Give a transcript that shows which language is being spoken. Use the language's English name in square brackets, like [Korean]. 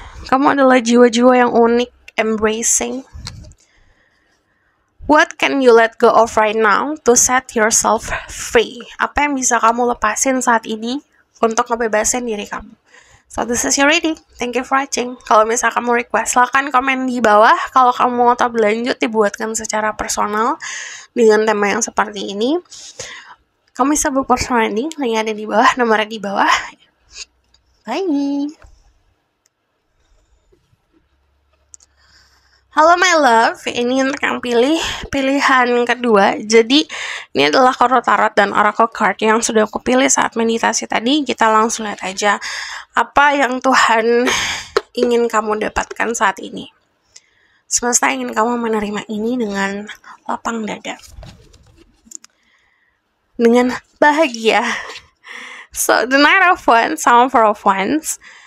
[Indonesian] Kamu adalah jiwa-jiwa yang unik, embracing. [English] What can you let go of right now to set yourself free? [Indonesian] Apa yang bisa kamu lepasin saat ini untuk ngebebasin diri kamu? [English] So this is your reading. Thank you for watching. [Indonesian] Kalau misalnya kamu request, silahkan komen di bawah. Kalau kamu mau tab lanjut dibuatkan secara personal dengan tema yang seperti ini, kamu bisa book personal reading. Linknya ada di bawah, nomornya di bawah. Bye. Halo [English] my love, [Indonesian] ini untuk yang pilih pilihan kedua. Jadi ini adalah kartu tarot dan oracle card yang sudah aku pilih saat meditasi tadi. Kita langsung lihat aja apa yang Tuhan ingin kamu dapatkan saat ini. Semesta ingin kamu menerima ini dengan lapang dada, dengan bahagia. [English] So the Knight of Wands sama Four of Wands.